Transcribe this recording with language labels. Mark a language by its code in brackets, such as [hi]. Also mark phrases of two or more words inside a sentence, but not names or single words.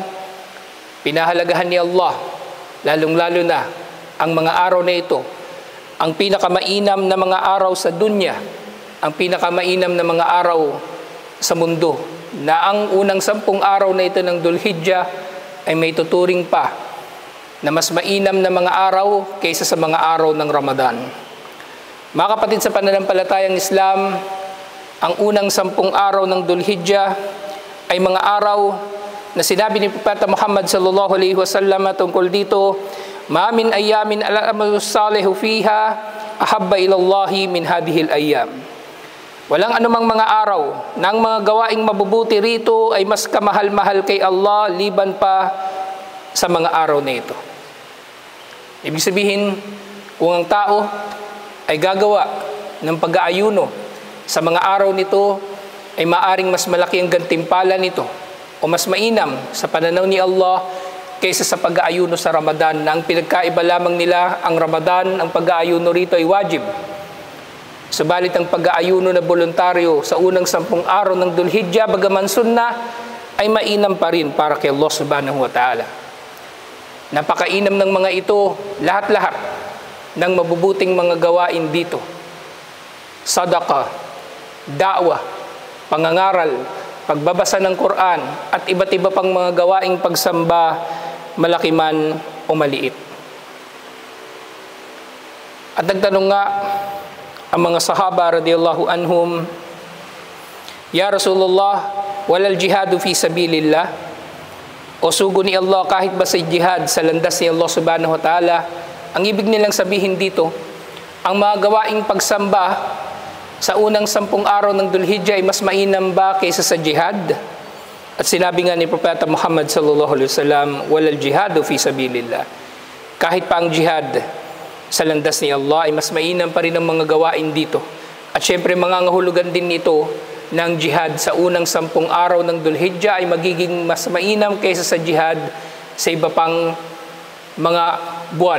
[tl] Pinahalagahan ni Allah, lalong-lalo na ang mga araw na ito, ang pinakamainam na mga araw sa dunya, ang pinakamainam na mga araw sa mundo, na ang unang 10 araw na ito ng Dhul-Hijjah ay may tuturing pa na mas mainam na mga araw kaysa sa mga araw ng Ramadan. Mga kapatid, sa pananampalatayang Islam, ang unang 10 araw ng Dhul-Hijjah ay mga araw na sinabi ni Propeta Muhammad [ar] صلى الله عليه وسلم [tl] tungkol dito, [ar] "ما من أيام العمل صالح فيها أحب إلى الله من هذه الأيام." [tl] Walang anumang mga araw na ang mga gawaing mabubuti rito ay mas kamahal-mahal kay Allah liban pa sa mga araw na ito. Ibig sabihin, kung ang tao ay gagawa ng pag-aayuno sa mga araw nito, ay maaring mas malaki ang gantimpala nito o mas mainam sa pananaw ni Allah kaysa sa pag-aayuno sa Ramadan, na ang pinagkaiba lamang nila, ang Ramadan, ang pag-aayuno rito ay wajib. Subalit ang pag-aayuno na voluntaryo sa unang 10 araw ng Dhul-Hijjah, bagaman sunnah, ay mainam pa rin para kay Allah [ar] سبحانه وتعالى. [tl] Napakainam ng mga ito, lahat-lahat ng mabubuting mga gawain dito. Sadaqah, da'wah, pangangaral, pagbabasa ng Quran, at iba't iba pang mga gawaing pagsamba, malaki man o maliit. At nagtanong nga ang mga sahaba [ar] رضي الله عنهم, "يا رسول الله ولا الجهاد في سبيل الله?" [tl] O sugo ni Allah, kahit ba sa jihad sa landas ni Allah [ar] سبحانه وتعالى? [tl] Ang ibig nilang sabihin dito, ang mga gawaing pagsamba sa unang 10 araw ng Dhul-Hijjah ay mas mainam ba kaysa sa jihad? At sinabi nga ni Propeta Muhammad [ar] صلى الله عليه وسلم, "ولا الجهاد في سبيل الله." [tl] Kahit pa ang jihad sa landas ni Allah ay mas mainam pa rin ang mga gawain dito. At syempre, mangangahulugan din ito ng jihad sa unang 10 araw ng Dhul-Hijjah ay magiging mas mainam kaysa sa jihad sa iba pang mga buwan.